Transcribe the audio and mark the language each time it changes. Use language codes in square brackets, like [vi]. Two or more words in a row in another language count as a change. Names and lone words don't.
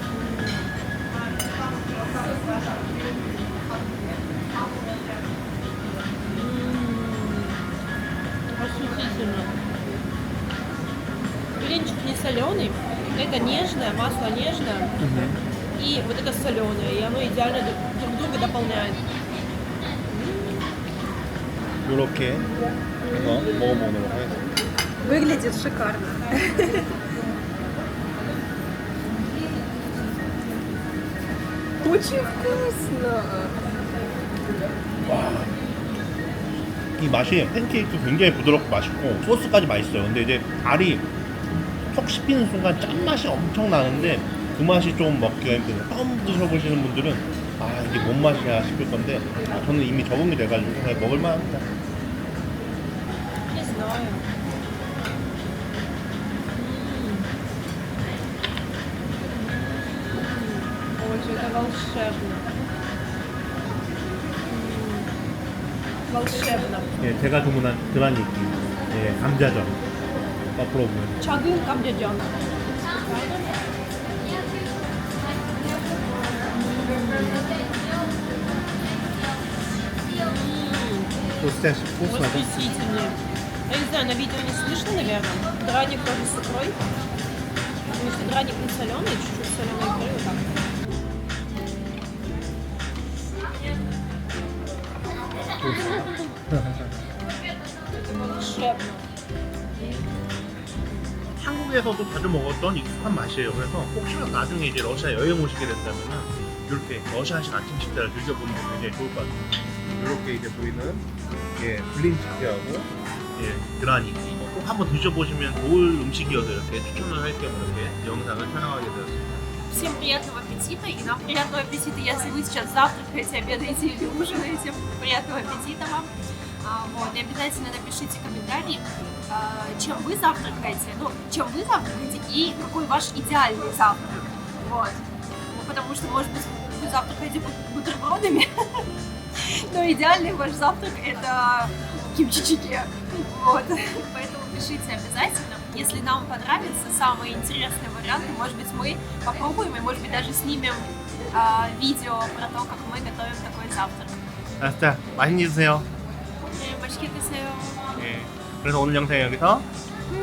[ru] Восхитительно. Блинчик не соленый, это нежное, масло нежное, и вот это соленое, и оно идеально друг друга дополняет. [ko] 이렇게 해서 먹어보도록 하겠습니다. [ru] Выглядит шикарно. Очень вкусно. [ko] 이 맛이 팬케이크 굉장히 부드럽고 맛있고 소스까지 맛있어요. 근데 이제 알이 톡 씹히는 순간 짠맛이 엄청 나는데 그 맛이 좀 먹기가 힘들어요. 처음 드셔보시는 분들은 아 이게 뭔 맛이야 싶을 건데 저는 이미 적응이 돼가지고 그냥 먹을만 합니다. [ru] Не знаю. Боже, это волшебно. Волшебно. [ko] 예, 제가 주문한 그라니키, 예, 감자전. [ru] попробуем. [ko] 작은 감자전. [ru] вкусно, Восхитительный. Я не знаю, на видео не слышно, наверное. Драник тоже с икрой. Потому что драник не соленый, чуть-чуть соленой икры вот так. Это волшебно. [ko] 한국에서도 자주 먹었던 익숙한 맛이에요. 그래서 혹시나 나중에 이제 러시아 여행 오시게 된다면은 이렇게 러시아식 아침 식사를 즐겨보는 게 굉장히 좋을 것 같아요. 이렇게 이제 보이는 예, 블린 치즈하고 예, 그라니키 꼭 한번 드셔보시면 좋을 음식이어서 이렇게 추천을 할 겸 이렇게 영상을 촬영하게 되었습니다. [ru] Всем приятного аппетита и нам приятного аппетита, если вы сейчас завтракаете, обедаете или ужинаете. Приятного аппетита вам. Вот, и обязательно напишите комментарий, чем вы завтракаете, и какой ваш идеальный завтрак. Вот. Ну, потому что, может быть, вы завтракаете бутербродами, но идеальный ваш завтрак это кимчи-чиги. Вот. Поэтому пишите обязательно. Если нам понравятся самые интересные варианты, может быть, мы попробуем и, может быть, даже снимем видео про то, как мы готовим такой завтрак. [ko] 알았다, 많이 드세요. 네, 맛있게 드세요. 예, 그래서 오늘 영상 여기서